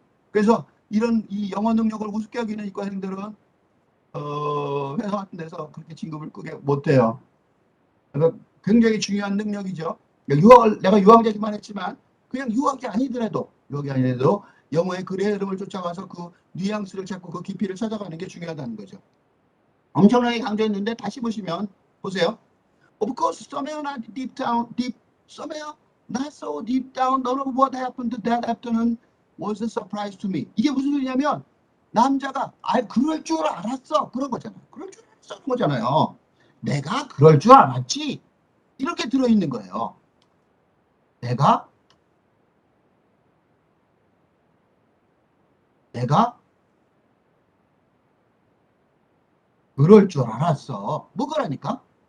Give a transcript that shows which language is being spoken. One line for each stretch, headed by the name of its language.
Korean: 그래서 이런 이 영어 능력을 우습게 여기는 이과생들은 회사 같은 데서 그렇게 진급을 끄게 못해요. 그래서 굉장히 중요한 능력이죠. 내가 유학자기만 했지만 그냥 유학이 아니더라도 영어의 글의 흐름을 쫓아가서 그 뉘앙스를 찾고 그 깊이를 찾아가는 게 중요하다는 거죠. 엄청나게 강조했는데 다시 보시면 보세요.
English: Of course, somewhere not deep down, somewhere not so deep down, none of what happened that afternoon was a surprise to me.
Korean: 이게 무슨 소리냐면 남자가 그럴 줄 알았어 그런 거잖아요. 그럴 줄 알았어 그런 거잖아요. 내가 그럴 줄 알았지 이렇게 들어있는 거예요. 내가 그럴 줄 알았어. 뭐가라니까?